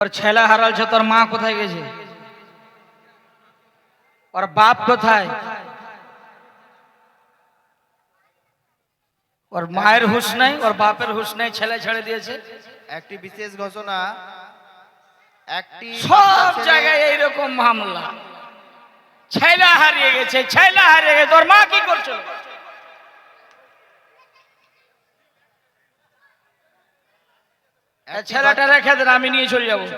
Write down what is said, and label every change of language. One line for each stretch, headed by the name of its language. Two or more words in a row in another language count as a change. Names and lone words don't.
Bangla: আর ছেলে হারাল ছে তোর মা কোথায় গেছে আর বাপ কোথায় আর माয়ের হুঁশ নাই और বাপের হুঁশ নাই ছেলে ছেড়ে দিয়েছে। একটি বিশেষ ঘোষণা, একটি সব জায়গায় এইরকম মামলা। ছেলে হারিয়ে গেছে, ছেলে হারিয়ে গেছে, তোর মা কি করছিল? ছেলেটা রেখে দেন, আমি নিয়ে চলে যাব।